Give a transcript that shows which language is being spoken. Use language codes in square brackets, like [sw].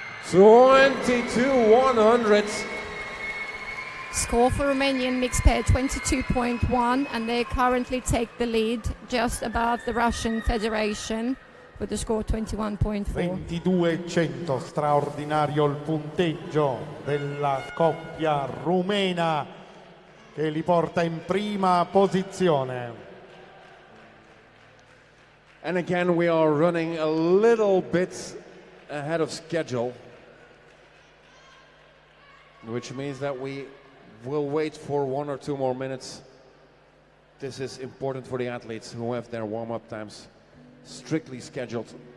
[it] 22,100. [en] Score for Romanian mixed pair 22.1, and they currently take the lead just above the Russian Federation with the score 21.4. [it] 22,100, straordinario il punteggio della coppia rumena che li porta in prima posizione. [en] And again, we are running a little bit ahead of schedule, which means that we will wait for 1 or 2 more minutes. This is important for the athletes who have their warm-up times strictly scheduled.